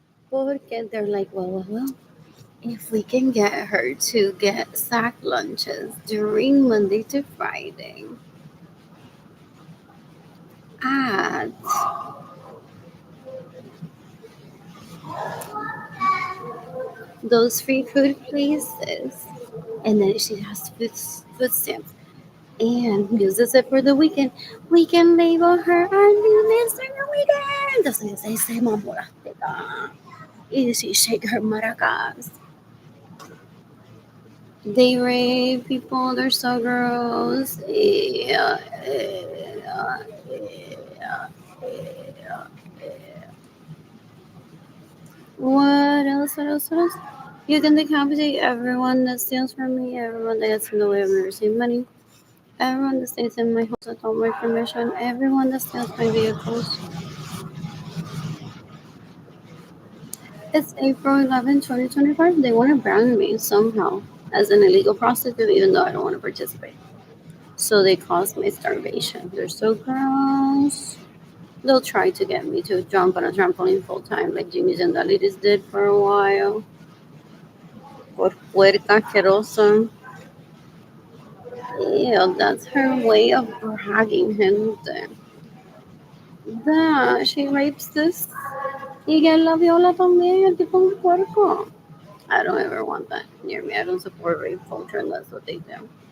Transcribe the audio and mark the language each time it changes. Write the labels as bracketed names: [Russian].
[Spanish] Porque [English] they're like, well, if we can get her to get sack lunches during Monday to Friday at those free food places, and then she has food stamps and uses it for the weekend, we can label her our new Mr. Weekend. [Spanish] Entonces ese mamorastega. [English] Y she shake her maracas. They rape people, they're so gross. Yeah, yeah, yeah, yeah. What else? What else? What else? You can decapitate everyone that steals from me, everyone that gets in the way of me receiving money, everyone that stays in my house without my permission, everyone that steals my vehicles. It's April 11, 2025. They want to brand me somehow as an illegal prostitute, even though I don't want to participate. So they caused my starvation. They're so gross. They'll try to get me to jump on a trampoline full time, like Jimmy Zendalitis did for a while. [Spanish] Por puerta asquerosa. [English] Yeah, that's her way of bragging, gente. That she rapes this. [Spanish] Y que la viola también, el tipo un puerco. [English] I don't ever want that near me. I don't support rape culture, and that's what they do.